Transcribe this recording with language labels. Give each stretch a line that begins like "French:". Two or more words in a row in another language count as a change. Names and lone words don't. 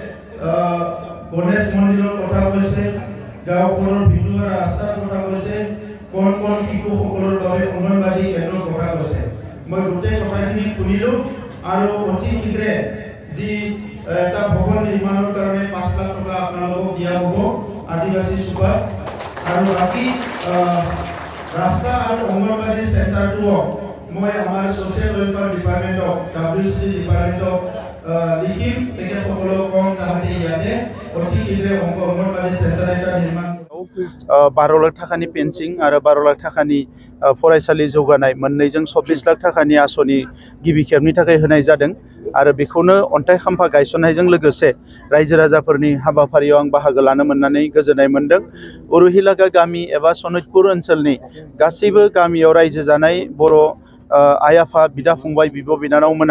Assamese: গণেশ মন্দিৰৰ কথা কৈছে গাঁওখনৰ ভিতৰুৱা ৰাস্তাৰ কথা কৈছে কোন শিশুসকলৰ বাবে অংগনবাড়ী কেন্দ্ৰৰ কথা কৈছে মই গোটেই কথাখিনি শুনিলোঁ আৰু অতি শীঘ্ৰে যি এটা ভৱন নিৰ্মাণৰ কাৰণে 5 লাখ টকা আপোনালোকক দিয়া হ'ব আদিবাসী চুবাত আৰু বাকী ৰাস্তা আৰু অংগনবাড়ী চেণ্টাৰটো মই আমাৰ ছ'চিয়েল ৱেলফেয়াৰ ডিপাৰ্টমেণ্টক WCD ডিপাৰ্টমেণ্টক লিখিম তেখেতসকলক কম যাতে ইয়াতে অতি শীঘ্ৰে অংগনবাড়ী চেণ্টাৰ এটা নিৰ্মাণ
Bodo: 12 लाख थाखानि पेन्सिं आरो 12 लाख थाखानि फरायसालि जौगानाय मोननैजों 24 लाख थाखानि आसनि गिबि खेबनि थाखाय होनाय जादों आरो बेखौनो अन्थाइ खाम्फा गायसननायजों लोगोसे रायजो राजाफोरनि हाबाफारियाव आं बाहागो लानो मोननानै गोजोननाय मोनदों। उरुहिलागा गामि एबा सनितपुर ओनसोलनि गासैबो गामियाव रायजो जानाय बर' आइ आफा बिदा फंबाय बिब' बिनानाव मोना